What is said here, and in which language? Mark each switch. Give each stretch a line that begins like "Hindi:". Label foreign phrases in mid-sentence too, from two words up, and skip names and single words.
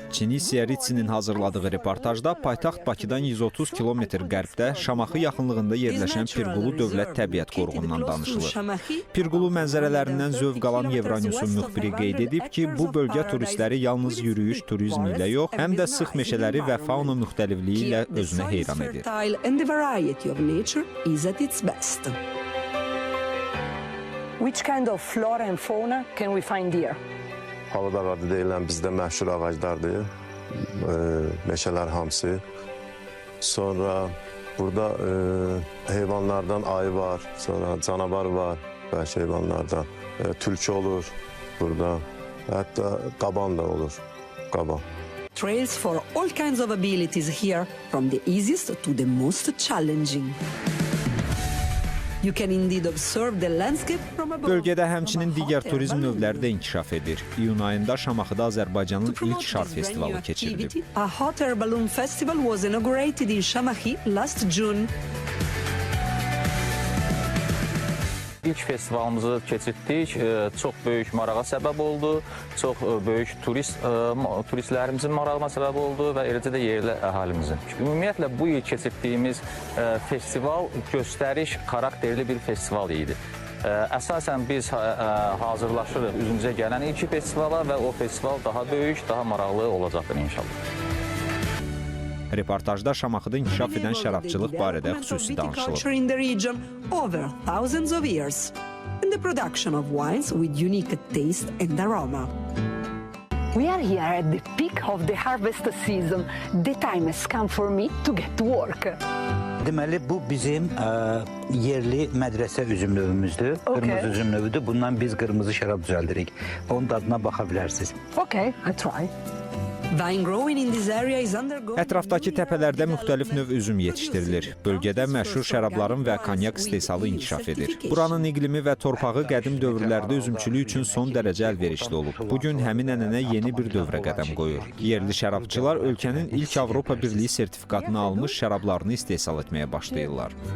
Azerbaijani: QSC-nin hazırladığı reportajda paytaxt Bakıdan 130 kilometr qərbdə Şamaxı yaxınlığında yerləşən Pirqulu Dövlət Təbiət Qoruğundan danışılır. Pirqulu mənzərələrindən zövq alan Euronewsun müxbiri qeyd edib ki, bu bölgə turistləri yalnız yürüyüş turizmi ilə yox, həm də sıx meşələri və fauna müxtəlifliyi ilə özünə heyran edir.
English: Which kind of flora and fauna can we find here?
Azerbaijani: Havada ağacı deyilən bizdə məşhur ağaclardır, meşələr hamısı. Sonra burada heyvanlardan ayı var, sonra canavar var, vəhşi heyvanlardan. Tülkü olur burada, hətta qaban da olur, qaban.
English: Trails for all kinds of abilities here, from the easiest to the most challenging.
Azerbaijani: Bölgədə həmçinin digər turizm növləri də inkişaf edir. İyun ayında Şamaxıda Azərbaycanın ilk şar festivalı keçirilib.
English: A hot air balloon festival was inaugurated in Şamaxı last June.
Azerbaijani: İlk festivalımızı keçirtdik, çox böyük marağa səbəb oldu, çox böyük turistlərimizin marağına səbəb oldu və eləcə də yerli əhalimizin. Ümumiyyətlə, bu il keçirtdiyimiz festival göstəriş xarakterli bir festival idi. Əsasən biz hazırlaşırıq üzümüzə gələn ilk festivala və o festival daha böyük, daha maraqlı olacaqdır inşallah. Reportajda Şamaxıda inkişaf edən şərabçılıq barədə xüsusi danışılıb.
English: We are here at the peak of the harvest season. The time has come for me to get to work.
Azerbaijani: Deməli, bu bizim yerli mədrəsə üzüm növümüzdür. Qırmızı üzüm növüdür. Bundan biz qırmızı şərab düzəldirik. Onun dadına baxa bilərsiniz.
English: Okay, I try.
Azerbaijani: Ətrafdakı təpələrdə müxtəlif növ üzüm yetişdirilir. Bölgədə məşhur şərabların və konyak istehsalı inkişaf edir. Buranın iqlimi və torpağı qədim dövrlərdə üzümçülük üçün son dərəcə əlverişli olub. Bugün həmin ənənə yeni bir dövrə qədəm qoyur. Yerli şərabçılar ölkənin ilk Avropa Birliyi sertifikatını almış şərablarını istehsal etməyə başlayırlar.